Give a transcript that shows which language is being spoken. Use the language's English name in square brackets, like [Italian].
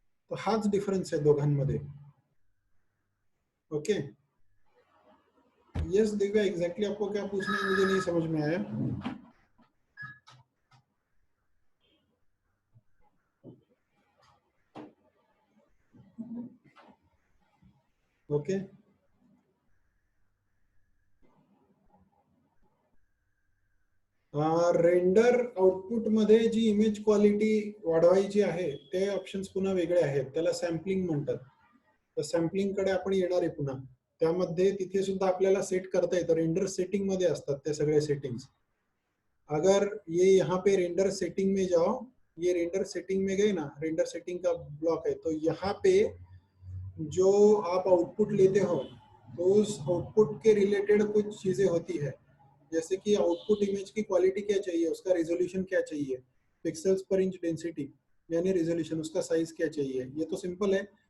[Marathi] तो हाच डिफरन्स आहे दोघांमध्ये. ओके. [Hindi] यस दिव्या, एग्जैक्टली आपको क्या पूछना है मुझे नहीं समझ में आया. ओके. [Marathi] रेंडर आउटपुट मध्ये जी इमेज क्वालिटी वाढवायची आहे ते ऑप्शन्स पुन्हा वेगळे आहेत, त्याला सॅम्पलिंग म्हणतात. तर सॅम्पलिंग कडे आपण येणार आहे पुन्हा. त्यामध्ये तिथे सुद्धा आपल्याला सेट करता येतं, रेंडर सेटिंग मध्ये असतात ते सगळे सेटिंग्स. [Hindi] अगर ये यहाँ पे रेंडर सेटिंग में जाओ, ये रेंडर सेटिंग में गए ना, रेंडर सेटिंग का ब्लॉक है, तो यहाँ पे जो आप आउटपुट लेते हो तो उस आउटपुट के रिलेटेड कुछ चीजें होती है, जैसे कि आउटपुट इमेज की क्वालिटी क्या चाहिए, उसका रेजोल्यूशन क्या चाहिए, पिक्सल्स पर इंच डेंसिटी यानी रेजोल्यूशन, उसका साइज क्या चाहिए. ये तो सिंपल है.